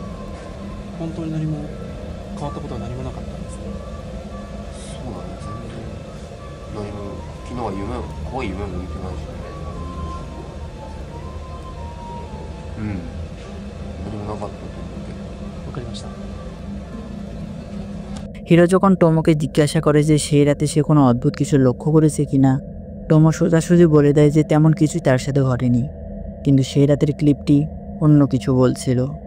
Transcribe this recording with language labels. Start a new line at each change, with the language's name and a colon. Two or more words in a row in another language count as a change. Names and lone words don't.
Japanese: 本当に何も変わったことは何もなかったんですか？そうだね、全然何も、昨日は怖い夢も見てないし、何もなかったと思うけど。わかりました。
Bangla: হিরো যখন টোমোকে জিজ্ঞাসা করে যে সেই রাতে সে কোনো অদ্ভুত কিছু লক্ষ্য করেছে কিনা, টোমো সোজাসুজি বলে দেয় যে তেমন কিছুই তার সাথে ঘটেনি, কিন্তু সেই রাতের ক্লিপটি অন্য কিছু বলছিল।